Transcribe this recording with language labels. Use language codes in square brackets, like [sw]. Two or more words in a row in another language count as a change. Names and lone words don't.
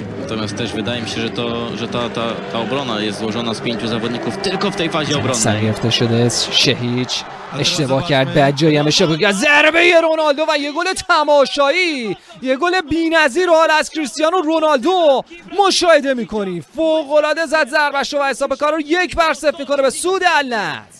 [pl] natomiast też wydaje mi się, że ta obrona jest złożona z 5 zawodników tylko w tej fazie obronnej. [fa] سرگرفته شده شهیچ اشتباه کرد بعد جایی هم اشتباه کرد ضربه رونالدو و یه گل تماشایی یه گل بی‌نظیر حال از کریستیانو رونالدو مشاهده می‌کنی فوق العاده زد ضربه‌شو و حساب کار رو 1-0 می‌کنه به سود النصر.